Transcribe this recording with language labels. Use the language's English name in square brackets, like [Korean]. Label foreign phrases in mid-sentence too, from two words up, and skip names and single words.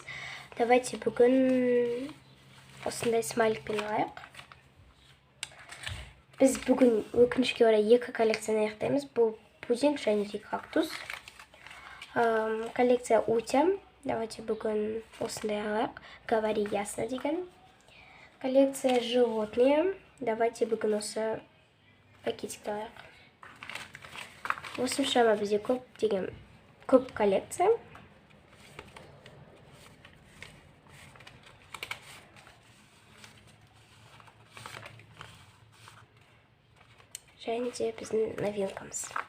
[Kazakh] Давайте бүгін осындай смайликпен алайық. Біз бүгін өкінішке орай 2 коллекцияны аяқтаймыз. Бұл пудинг және кактус. Коллекция Утя. Давайте бүгін осындай алайық. [Russian] Говори ясно [Kazakh] деген. Коллекция Животные. Давайте бүгін осы пакетикті алайық. Осыншама бізде көп коллекция. Және де біздің новинкамыз.